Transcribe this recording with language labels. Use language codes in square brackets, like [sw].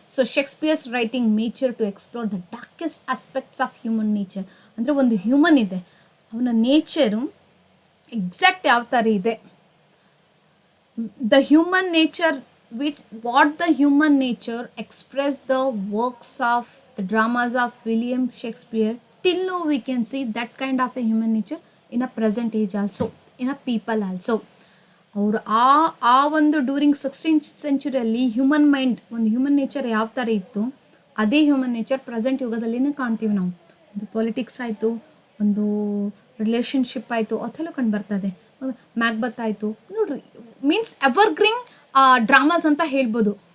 [en] So Shakespeare's writing mature to explore the darkest aspects of human nature. [kn] ಅಂದರೆ ಒಂದು human ಇದೆ, ಅವನ ನೇಚರು ಎಕ್ಸಾಕ್ಟ್ ಯಾವ ಥರ ಇದೆ, [en] The human nature what the human nature express the works of the dramas of William Shakespeare. Till now we can see that kind of a human nature in a present age also, in a people also. [kn] ಅವರು ಆ ಒಂದು during 16th ಸೆಂಚುರಿಯಲ್ಲಿ human mind, ಒಂದು human nature ಯಾವ ಥರ ಇತ್ತು ಅದೇ human nature present ಯುಗದಲ್ಲಿನೇ ಕಾಣ್ತೀವಿ ನಾವು. ಒಂದು ಪೊಲಿಟಿಕ್ಸ್ ಆಯಿತು, ಒಂದು ರಿಲೇಷನ್ಶಿಪ್ ಆಯಿತು, ಅದೆಲ್ಲ ಕಂಡು ಬರ್ತದೆ. ಮ್ಯಾಕ್ಬತ್ ಆಯಿತು ನೋಡ್ರಿ, ಮೀನ್ಸ್ ಎವರ್ಗ್ರೀನ್ ಡ್ರಾಮಾಸ್ ಅಂತ ಹೇಳ್ಬೋದು.